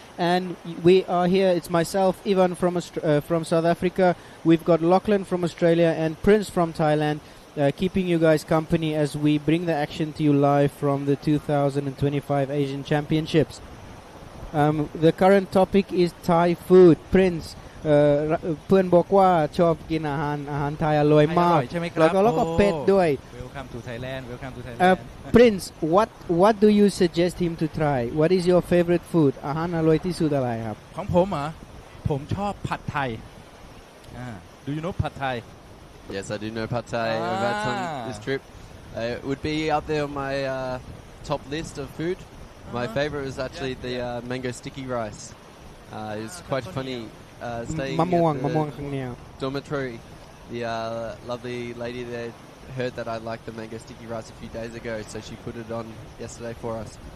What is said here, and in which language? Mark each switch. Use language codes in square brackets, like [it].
[en] And we are here. It's myself, Ivan from South Africa. We've got Lachlan from Australia and Prince from Thailand, keeping you guys company as we bring the action to you live from the 2025 Asian Championships. The current topic is Thai food. [th] Prince เพื่อนบอกว่าชอบกินอาหารไทยอร่อยมากแล้วก็เป็ดด้วย [en] Welcome to Thailand. Welcome to Thailand. Prince, what do you suggest him to try? What is your favorite food? [th] อาหารอร่อยที่สุดอะไรครับ ของผมผมชอบผัดไทย [en] Do you know Pad Thai? Yes, I do know Pad Thai. I've had some this trip. It would be up there on my top list of food. My favorite was actually the mango sticky rice. It was quite funny staying at the dormitory. The lovely lady there heard that I liked the mango sticky rice a few days ago, so she put it on yesterday for us.